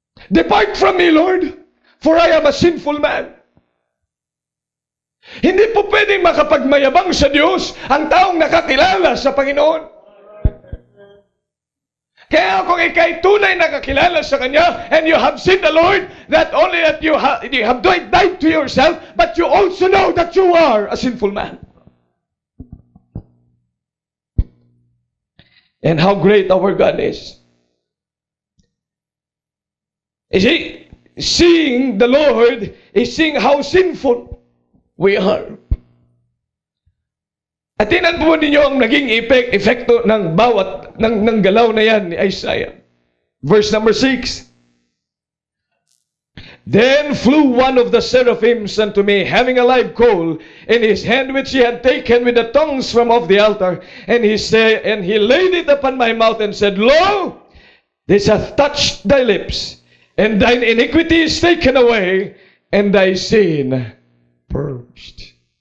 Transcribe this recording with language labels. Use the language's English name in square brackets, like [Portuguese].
[English] Depart from me, Lord, for I am a sinful man. [Filipino] Hindi po pwedeng makapagmayabang sa Diyos ang taong nakakilala sa Panginoon. Kaya kung ikay tunay nakakilala sa Kanya [English] and you have seen the Lord, not only that you have died to yourself, but you also know that you are a sinful man. And how great our God is. You see, seeing the Lord is seeing how sinful we are. [Filipino] At tinan po ninyo ang naging epekto ng bawat, ng galaw na yan ni Isaiah. [English] Verse number 6. Then flew one of the seraphims unto me, having a live coal in his hand, which he had taken with the tongues from off the altar. And he laid it upon my mouth and said, Lo, this hath touched thy lips, and thine iniquity is taken away, and thy sin purged.